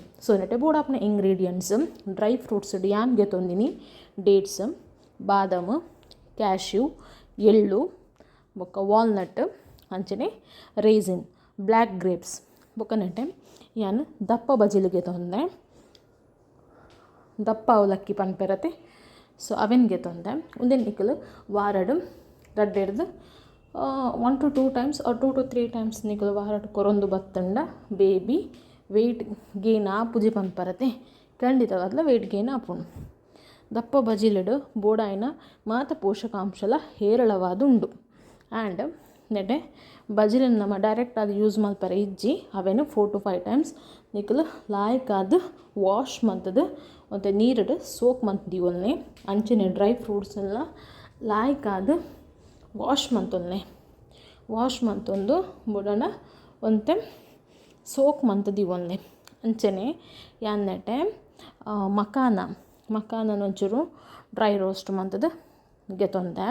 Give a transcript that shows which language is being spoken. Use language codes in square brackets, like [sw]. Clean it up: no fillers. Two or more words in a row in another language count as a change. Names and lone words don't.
[tcy] ಸೊ ನೆಟ್ಟೆ ಬೋರ್ಡ್ ಆಪ್ನ [en] ingredients dry fruits [tcy] ಯಾನ್ಗೆ ತೊಂದಿನಿ ಡೇಟ್ಸ್, ಬಾದಾಮ್, ಕ್ಯಾಶ್ಯೂ, ಎಳ್ಳು, ಬೊಕ್ಕ ವಾಲ್ನಟ್ ಅಂಚನೆ ರೇಸಿನ್, [en] black grapes [tcy] ಬೊಕ್ಕ ನೆಟ್ಟೆ ಯಾನು ದಪ್ಪ ಬಜಿಲಿಗೆ ತೊಂದೆ, ದಪ್ಪ ಅವಲಕ್ಕಿ ಪನ್ಪೆರತೆ. ಸೊ ಅವೆನ್ಗೆ ತೊಂದೆ ಒಂದೇನು ನಿಕ್ಕಲು ವಾರಡು ರಡ್ಡೆಡ್ದು [en] 1 to 2 times or 2 to 3 times [tcy] ನಿಕಲು ವಾರಡ್ ಕೊರೊಂದು ಬತ್ತಂಡ [en] baby weight gain [tcy] ಆಪುಜಿ ಪನ್ಪರತೆ ಖಂಡಿತವಾಗ್ಲ [en] weight gain [tcy] ಆಪುಂಡು. ದಪ್ಪ ಬಜಿಲಿಡು ಬೋಡಾಯಿನ ಮಾತ ಪೋಷಕಾಂಶಲ ಹೇರಳವಾದ ಉಂಡು. ಆ್ಯಂಡ್ ನೆಡೆ ಬಜಿಲಿನ ನಮ್ಮ ಡೈರೆಕ್ಟ್ ಅದು ಯೂಸ್ ಮಲ್ಪರ ಇಜ್ಜಿ ಅವೇನು [en] 4 to 5 times [tcy] ನಿಕಲು ಲಾಯ್ಕಾದ ವಾಶ್ ಮಂತದ್ದು ಮತ್ತು ನೀರಿಡು ಸೋಕ್ ಮಂತಿವಲ್ನೇ ಅಂಚಿನ ಡ್ರೈ ಫ್ರೂಟ್ಸೆಲ್ಲ ಲಾಯ್ಕಾದ ವಾಶ್ ಮಂತೊಂದು ಬುಡನ ಒಂತೆ ಸೋಕ್ ಮಂತದಿ ಒಂದೆ ಅಂಚನೆ ಯಾನ್ನೆಟೆ ಮಕಾನ ಒಂಚೂರು [en] dry roast [tcy] ಮಂತದ ಗೆತೊಂದೆ.